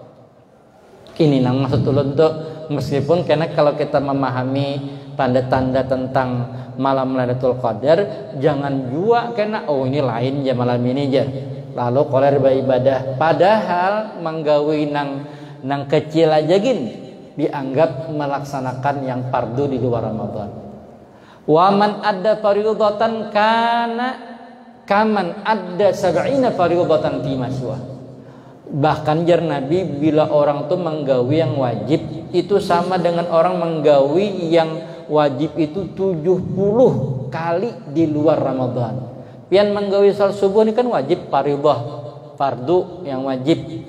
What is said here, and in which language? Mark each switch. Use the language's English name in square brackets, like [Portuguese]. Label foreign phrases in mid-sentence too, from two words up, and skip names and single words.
[Banjar] Ini nang maksud ulun tuh meskipun karena kalau kita memahami tanda-tanda tentang malam Lailatul Qadar, jangan jua karena ini lain ya malam ini aja. Lalu koler beribadah padahal menggawi nang kecil aja gini. Dianggap melaksanakan yang fardu di luar Ramadan. [Arabic] ومن أدى فريضة كان كمن أدى 70 فريضة فيما سوى. [Banjar] Bahkan jar Nabi bila orang tuh menggawi yang wajib itu sama dengan orang menggawi yang wajib itu 70 kali di luar Ramadan. Pian menggawi salat subuh ini kan wajib fardhah, fardu yang wajib.